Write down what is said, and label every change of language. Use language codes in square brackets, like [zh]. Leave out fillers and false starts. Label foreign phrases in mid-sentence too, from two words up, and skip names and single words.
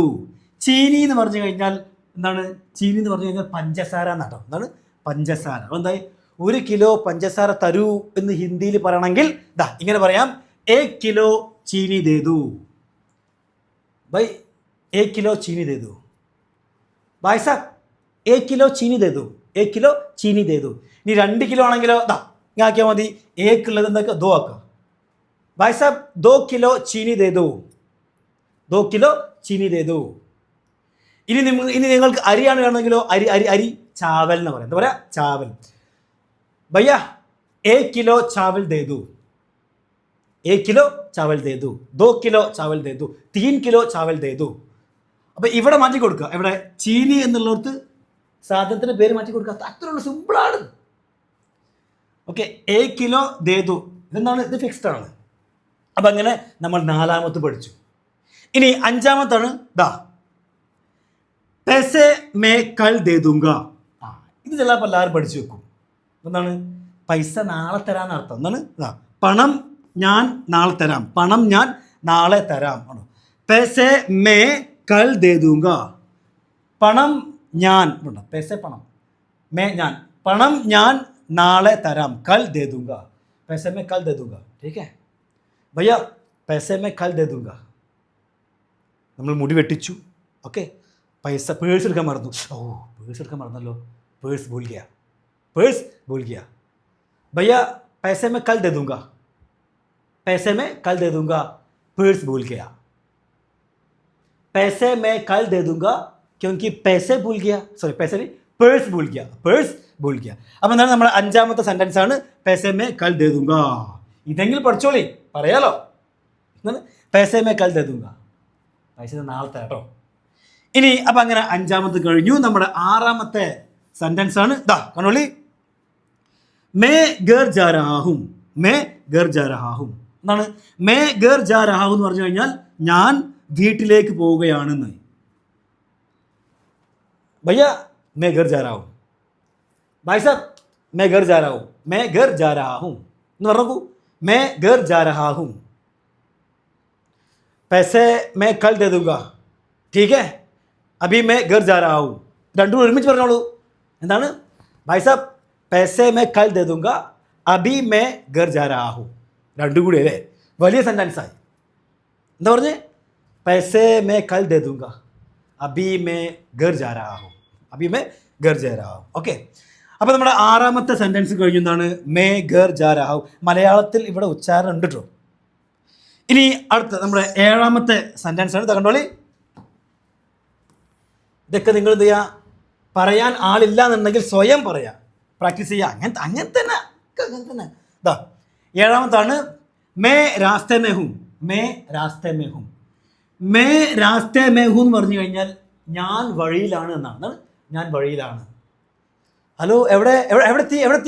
[ml] ചീനി എന്ന് പറഞ്ഞു കഴിഞ്ഞാൽ എന്താണ്? ചീനി എന്ന് പറഞ്ഞു കഴിഞ്ഞാൽ പഞ്ചസാര എന്നാട്ടോ. എന്താണ് പഞ്ചസാര? എന്തായി 1 കിലോ പഞ്ചസാര തരൂ എന്ന് ഹിന്ദിയിൽ പറയണമെങ്കിൽ ഇതാ ഇങ്ങനെ പറയാം, [hi] 1 किलो चीनी दे दो. भाई 1 किलो चीनी दे दो. भाई साहब 1 किलो चीनी दे दो. 1 किलो चीनी दे दो. [ml] ഇനി 2 കിലോ ആണെങ്കിലോ ദാ ഇങ്ങനെ ആക്കിയാൽ മതി. 1 ഉള്ളത് എന്താക്കുക, 2 ആക്കുക. [hi] भाई साहब 2 किलो चीनी दे दो. 2 किलो चीनी दे दो. [ml] ഇനി നിങ്ങൾക്ക് അരിയാണ് വേണമെങ്കിലോ അരി ചാവൽ എന്ന് പറയാം. എന്താ പറയുക? [hi] ചാവൽ. भैया 1 किलो चावल दे दो. 1 किलो चावल दे दो. 2 किलो चावल दे दो. 3 किलो चावल दे दो. [ml] അപ്പോൾ ഇവിടെ മാറ്റി കൊടുക്കുക. ഇവിടെ ചീനി എന്നുള്ളടത്ത് സാധനത്തിൻ്റെ പേര് മാറ്റി കൊടുക്കുക. അത്രയുള്ള സിമ്പിളാണ്. ഓക്കെ, [hi] 1 किलो दे दो. [ml] ഇതെന്താണ്? ഇത് ഫിക്സ്ഡ് ആണ്. അപ്പം അങ്ങനെ നമ്മൾ നാലാമത്തെ പഠിച്ചു. ഇനി അഞ്ചാമത്താണ് ദാ [hi] पैसे मैं कल दे दूंगा. [ml] ആ ഇത് ചിലപ്പോൾ എല്ലാവരും പഠിച്ചു വെക്കും. എന്താണ് പൈസ നാളെ തരാൻ അർത്ഥം എന്താണ് പണം ഞാൻ നാളെ തരാം പണം ഞാൻ നാളെ തരാം ആണോ [hi] पैसे मैं कल दे दूंगा [ml] പണം ഞാൻ [hi] पैसे പണം मैं ഞാൻ [ml] പണം ഞാൻ നാളെ തരാം [hi] कल दे दूंगा पैसे मैं कल दे दूंगा ठीक है भैया पैसे मैं कल दे दूंगा [ml] നമ്മൾ മുടി വെട്ടിച്ചു ഓക്കെ പൈസ പേഴ്സ് എടുക്കാൻ മറന്നു പേഴ്സ് എടുക്കാൻ മറന്നല്ലോ [hi] पर्स भूल गया पर्स भूल गया भैया पैसे मैं कल दे दूंगा पैसे मैं कल दे दूंगा पर्स भूल गया पैसे मैं कल दे दूंगा क्योंकि पैसे भूल गया सॉरी पैसे नहीं पर्स भूल गया [ml] അപ്പോൾ എന്താണ് നമ്മുടെ അഞ്ചാമത്തെ സെന്റൻസ് ആണ് [hi] पैसे मैं कल दे दूंगा [ml] ഇതെങ്കിലും പഠിച്ചോളി പറയാലോ എന്താണ് [hi] पैसे मैं कल दे दूंगा [ml] പൈസ നാളെ തരാം കേട്ടോ ഇനി അപ്പം അങ്ങനെ അഞ്ചാമത്തെ കഴിഞ്ഞു നമ്മുടെ ആറാമത്തെ സെന്റൻസ് ആണ് ദാ കണ്ടോളി [hi] मैं घर जा रहा हूँ मैं घर जा रहा हूँ [ml] എന്താണ് [hi] मैं घर जा रहा हूँ [ml] എന്ന് പറഞ്ഞു കഴിഞ്ഞാൽ ഞാൻ വീട്ടിലേക്ക് പോവുകയാണെന്ന് [hi] भैया मैं घर जा रहा हूँ भाई साहब मैं घर जा रहा हूँ मैं घर जा रहा हूँ [ml] എന്ന് പറഞ്ഞു [hi] मैं घर जा रहा हूँ पैसे मैं कल दे दूंगा ठीक है अभी मैं घर जा रहा हूँ [ml] രണ്ടും ഒരുമിച്ച് പറഞ്ഞോളൂ എന്താണ് [hi] भाई साहब पैसे मैं कल दे दूंगा अभी मैं घर जा रहा हूँ [ml] രണ്ടും കൂടി അല്ലേ വലിയ സെൻറ്റൻസ് ആയി എന്താ പറഞ്ഞേ [hi] पैसे मैं कल दे दूंगा अभी मैं घर जा रहा हूँ [ml] अभी मैं घर जा रहा हूँ ഓക്കെ അപ്പോൾ നമ്മുടെ ആറാമത്തെ സെൻറ്റൻസ് കഴിഞ്ഞു എന്താണ് [hi] मैं घर जा रहा हूँ [ml] മലയാളത്തിൽ ഇവിടെ ഉച്ചാരണം ഉണ്ട് കേട്ടോ ഇനി അടുത്ത നമ്മുടെ ഏഴാമത്തെ സെൻറ്റൻസ് ആണ് കണ്ടോളി ഇതൊക്കെ നിങ്ങൾ എന്ത് ചെയ്യുക പറയാൻ ആളില്ല എന്നുണ്ടെങ്കിൽ സ്വയം പറയാം പ്രാക്ടീസ് ചെയ്യുക അങ്ങനെ തന്നെ ഇതാ ഏഴാമത്താണ് [hi] मैं रास्ते में हूँ मैं रास्ते में हूँ मैं रास्ते में हूँ [ml] എന്ന് പറഞ്ഞു കഴിഞ്ഞാൽ ഞാൻ വഴിയിലാണ് എന്നാണ് ഞാൻ വഴിയിലാണ് ഹലോ എവിടെത്തി